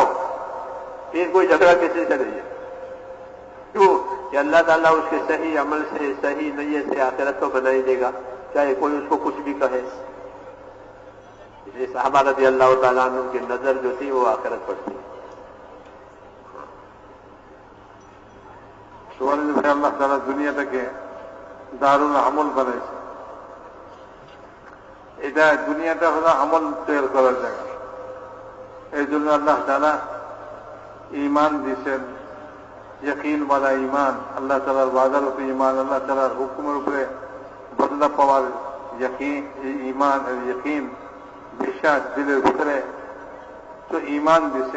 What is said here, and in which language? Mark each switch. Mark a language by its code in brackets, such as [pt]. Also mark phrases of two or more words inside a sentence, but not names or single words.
[ur] پھر کوئی جھگڑا کسی سے نہیں ہے، کیوں کہ اللہ تعالیٰ اس کے صحیح عمل سے، صحیح نیت سے آخرت تو بنا ہی دے گا، چاہے کوئی اس کو کچھ بھی کہے۔ اس لیے صحابہ رضی اللہ تعالیٰ عنہ کی نظر جو تھی وہ آخرت پر تھی۔ [bn] اللہ تعالیٰ দুনিয়াটাকে দারুল আমল বানাইছে। এটা দুনিয়াটা হলো আমল তৈরি করার জায়গা। এই জন্য আল্লাহ তাআলা ঈমান দিয়েছেন, ইয়াকিন वाला ঈমান, আল্লাহ তাআলার ওয়াদার উপরে ঈমান, আল্লাহ তাআলার হুকুমের উপরে বদলা পাওয়ার ইয়াকিন, ঈমান আর ইয়াকিন, বিশ্বাস দিলের ভিতরে তো ঈমান দিয়েছেন।